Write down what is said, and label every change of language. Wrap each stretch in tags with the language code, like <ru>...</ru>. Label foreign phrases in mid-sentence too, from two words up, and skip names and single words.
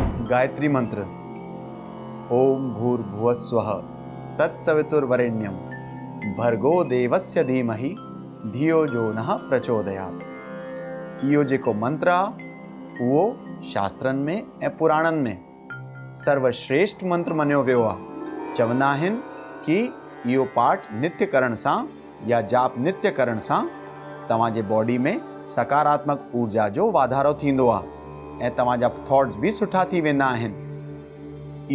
<sd>गायत्री मंत्र।</sd> <sa>ओम भूर्भुवस्वः तत्सवितुर्वरेण्यं भर्गो देवस्य धीमहि धियो जो नः प्रचोदयात्।</sa> <sd>इहो जेको मंत्र आहे उहो शास्त्रनि में ऐं पुराणनि में सर्वश्रेष्ठ मंत्र मञियो वियो आहे। चवंदा आहिनि कि इहो पाठ नित्य करण सां या जाप नित्य करण सां तव्हांजे बॉडी में सकारात्मक ऊर्जा जो वाधारो थींदो आहे ऐं तव्हांजा थॉट्स भी सुठा थी वेंदा आहिनि।</sd>